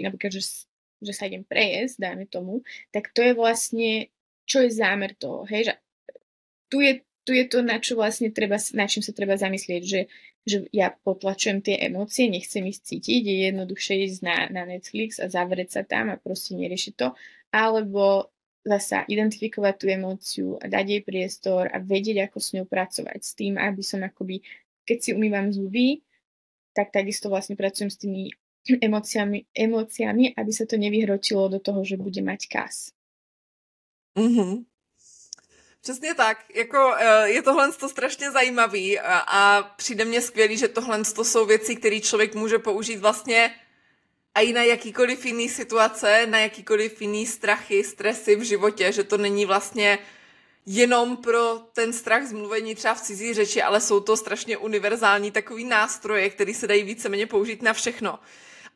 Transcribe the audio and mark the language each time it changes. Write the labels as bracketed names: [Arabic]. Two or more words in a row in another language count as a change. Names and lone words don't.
[Slovak] napríklad, že sa idem prejesť, dajme tomu, tak to je vlastne, čo je zámer toho, hej, že tu je to, na čo vlastne na čím sa treba zamyslieť, že ja potlačujem tie emócie, nechcem ich cítiť, je jednoduchšie ísť na Netflix a zavrieť sa tam a proste neriešiť to, alebo zasa identifikovať tú emóciu a dať jej priestor a vedieť, ako s ňou pracovať. S tým, aby som akoby, keď si umývam zuby, tak takisto vlastne pracujem s tými emóciami, aby sa to nevyhrotilo do toho, že bude mať kas. [Czech] Přesně tak, jako je tohle strašně zajímavý a přijde mně skvělý, že tohle jsou věci, které člověk může použít vlastně a i na jakýkoliv jiný situace, na jakýkoliv jiný strachy, stresy v životě, že to není vlastně jenom pro ten strach z mluvení třeba v cizí řeči, ale jsou to strašně univerzální takový nástroje, které se dají víceméně použít na všechno.